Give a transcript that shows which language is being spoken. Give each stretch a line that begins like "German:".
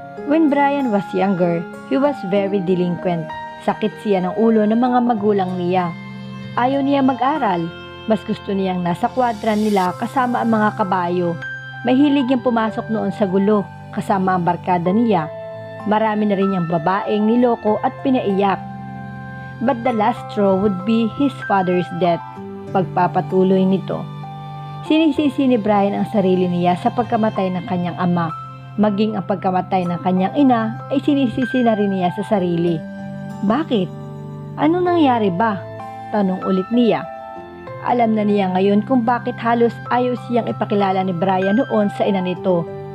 English: When Brian was younger, he was very delinquent.
Filipino: Sakit siya ng ulo ng mga magulang niya. Ayaw niya mag-aral. Mas gusto niyang nasa kwadran nila kasama ang mga kabayo. Mahilig niyang pumasok noon sa gulo kasama ang barkada niya. Marami na rin niyang babaeng niloko at pinaiyak.
English: But the last straw would be his father's death.
Filipino: Pagpapatuloy nito. Sinisisi ni Brian ang sarili niya sa pagkamatay ng kanyang ama. Maging ang pagkamatay ng kanyang ina ay sinisisi na rin niya sa sarili. Bakit? Ano nangyari ba? Tanong ulit niya. Alam na niya ngayon kung bakit halos ayaw siyang ipakilala ni Brian noon sa ina nito.